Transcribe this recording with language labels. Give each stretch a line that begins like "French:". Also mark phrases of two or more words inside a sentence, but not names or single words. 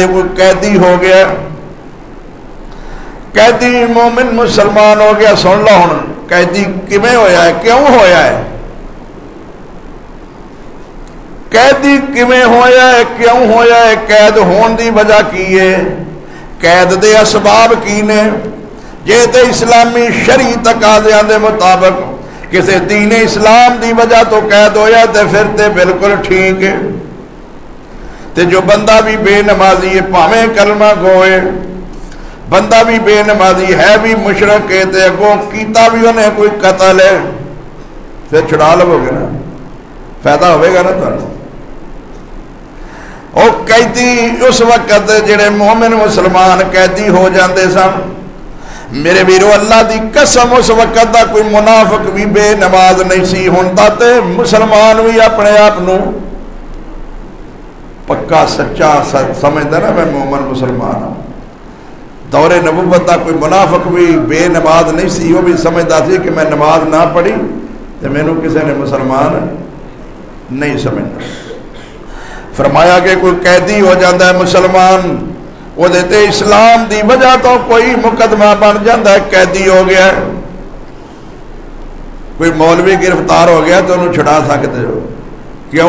Punjabi: کوئی قیدی ہو گیا، قیدی مومن مسلمان ہو گیا، سن لو ہن قیدی کیویں ہویا ہے، کیوں ہویا ہے، قیدی کیویں ہویا ہے، کیوں ہویا ہے، قید ہون دی وجہ کی ہے، قید دے اسباب کی نے۔ جے تے اسلامی شرعی تقاضیاں دے مطابق کسی دین اسلام دی وجہ تو قید ہویا تے پھر تے بالکل ٹھیک ہے۔ تے جو بندہ بھی بے نمازی ہے، پاویں کلمہ گوئے، بندہ بھی بے نمازی ہے، بھی مشرک ہے، تے اگوں کیتا بھی انہیں کوئی قتل ہے، پھر چھڑا لو گے نا، فائدہ ہوئے گا نا تو۔ او قیدی اس وقت جڑے مومن مسلمان قیدی ہو جاندے سن، میرے ویرو اللہ دی قسم اس وقت دا کوئی منافق بھی بے نماز نہیں سی ہوندا تے مسلمان بھی اپنے آپ نو پکا سچا سمجھدا نا میں مومن مسلمان ہوں۔ دور نبوت دا کوئی منافق بھی بے نماز نہیں سی، وہ بھی سمجھدا سی کہ میں نماز نہ پڑھی تے مینوں کسی نے مسلمان نہیں سمجھنا۔
Urdu: فرمایا کہ کوئی قیدی ہو جاتا ہے مسلمان، وہ دیتے اسلام دی وجہ تو کوئی مقدمہ بن جاتا ہے، قیدی ہو گیا ہے، کوئی مولوی گرفتار ہو گیا تو انہوں چھڑا سکتے ہو، کیوں؟